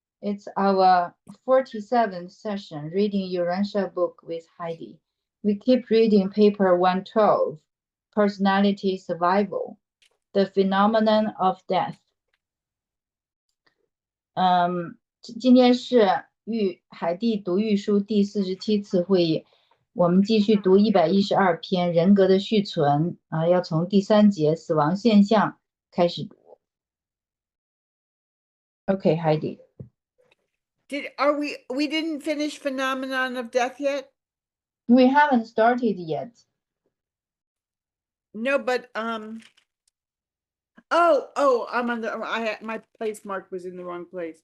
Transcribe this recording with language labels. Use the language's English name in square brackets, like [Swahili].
[English] It's our 47th session, reading Urantia book with Heidi. We keep reading paper 112, Personality Survival, The Phenomenon of Death. [Chinese] 今天是海地读御书第47次会议，我们继续读112篇人格的续存要从第3节死亡现象开始读。 [English] Okay, Heidi. We didn't finish Phenomenon of Death yet? We haven't started yet. No, but I'm on my place mark was in the wrong place.